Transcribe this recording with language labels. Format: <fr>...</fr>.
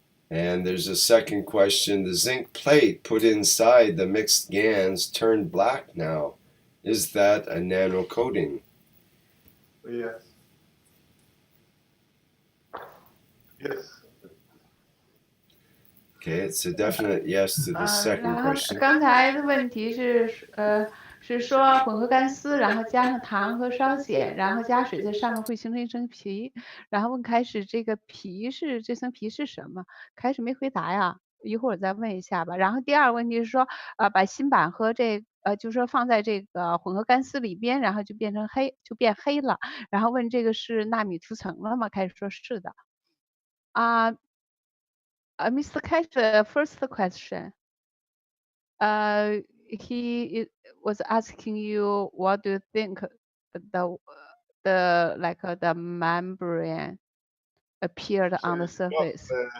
<en>And there's a second question. The zinc plate put inside the mixed GANs turned black now. Is that a nano coating? Yes. Yes. Okay, it's a definite yes to the second</en> <zh>然后</zh> <en>question.</en> <zh>刚才的问题是说混合干丝，然后加上糖和烧碱，然后加水在上面会形成一层皮，然后问开始这个这层皮是什么？开始没回答呀，一会儿再问一下吧。然后第二个问题是说，把锌板和就是说放在这个混合干丝里边，然后就变黑了，然后问这个是纳米涂层了吗？开始说是的。</zh> <en>Mr. Cash, the first question. He was asking you, what do you think the membrane appeared on the surface?</en>